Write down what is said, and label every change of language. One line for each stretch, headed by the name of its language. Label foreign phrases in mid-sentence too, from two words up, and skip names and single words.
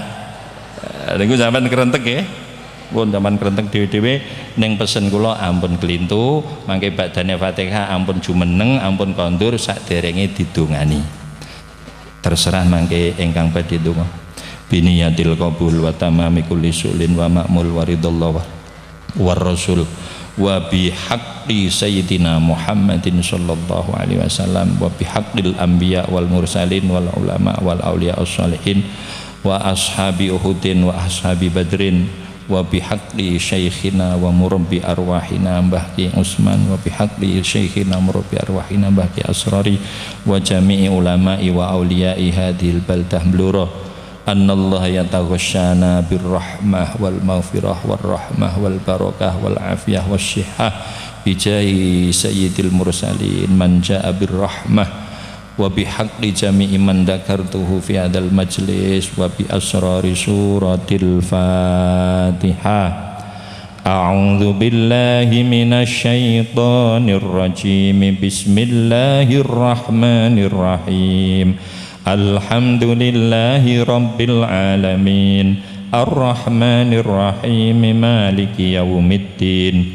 Javanese: Niku sampean kerentek nggih. Pun sampean kerentek dhewe-dhewe ning pesen kula ampun kelintu, mangke badane Fatihah ampun jumeneng, ampun kondur saderenge didongani. Terserah mangke ingkang badhe donga
Arabic: بنية القبول وتمام كل سؤل ومأمول ورضا الله والرسول وبحق سيدنا محمد صلى الله عليه وسلم وبحق الأنبياء والمرسلين والعلماء والأولياء الصالحين وأصحاب أحد وأصحاب بدر و بحق شيخنا ومربي أرواحنا Mbah Ki Usman وبحق شيخنا مربي أرواحنا Mbah Ki Asrari وجميع علماء وأولياء هذه البلدة blura أن الله يتغشانا بالرحمة والمغفرة والرحمة والبركة والعافية والصحة بجاه سيد المرسلين من جاء بالرحمة وبحق جميع من ذكرته في هذا المجلس وبأسرار سورة الفاتحة. أعوذ بالله من الشيطان الرجيم. بسم الله الرحمن الرحيم. الحمد لله رب العالمين. الرحمن الرحيم. مالك يوم الدين.